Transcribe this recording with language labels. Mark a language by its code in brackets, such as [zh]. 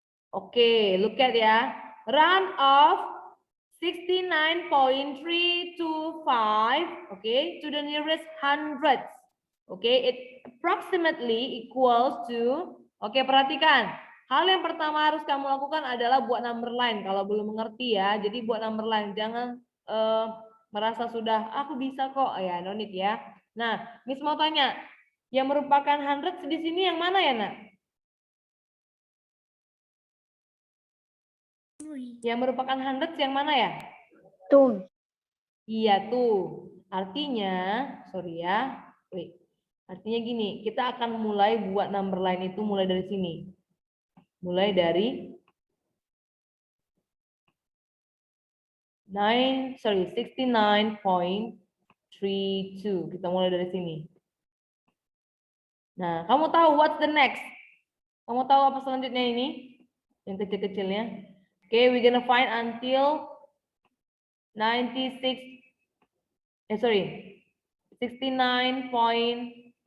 [en] Okay, look at ya. Round off 69.325, okay, to the nearest hundreds. Okay, it approximately equals to, okay, perhatikan. [id] Hal yang pertama harus kamu lakukan adalah buat number line. Kalau belum mengerti ya, jadi buat number line. Jangan merasa sudah, aku bisa kok. Ya, [en] no need [id] ya. Nah, Miss mau tanya, yang merupakan hundreds di sini yang mana ya, Nak? Yang merupakan hundreds yang mana ya? Tuh. Iya tuh. Artinya, sorry ya. Wait. Artinya gini, kita akan mulai buat number line itu mulai dari sini. Mulai dari 69.32. Kita mulai dari sini. Nah, kamu tahu [en] what's the next? [id] Kamu tahu apa selanjutnya ini? Yang kecil-kecilnya. [en] Okay, we're gonna find until 69.33.